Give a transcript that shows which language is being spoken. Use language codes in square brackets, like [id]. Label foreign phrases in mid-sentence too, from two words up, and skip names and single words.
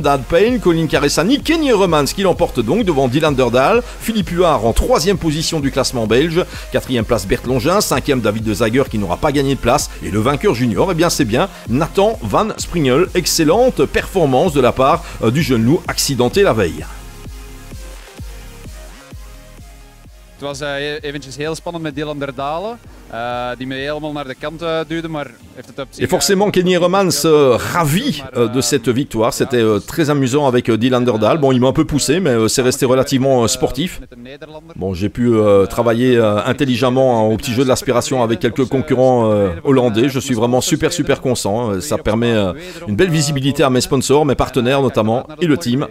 [fr] Dan Pale, Colin Caressani, Kenny Euremans qui l'emporte donc devant Dylan Derdal. Philippe Huard en troisième position du classement belge. Quatrième place Bert Longin, cinquième David de Zager qui n'aura pas gagné de place. Et le vainqueur junior, c'est bien Nathan Van Springel. Excellente performance de la part du jeune loup accidenté la veille. [nl] Het was eventjes heel spannend met Dylan Derdalen, die me helemaal naar de kant duwde, maar heeft het op zich... [fr] Et forcément Kenny Euremans ravi de cette victoire, c'était très amusant avec Dylan Derdal. Bon, il m'a un peu poussé, mais c'est resté relativement sportif. Bon, j'ai pu travailler intelligemment au petit jeu de l'aspiration avec quelques concurrents hollandais. Je suis vraiment super content, ça permet une belle visibilité à mes sponsors, mes partenaires notamment, et le team.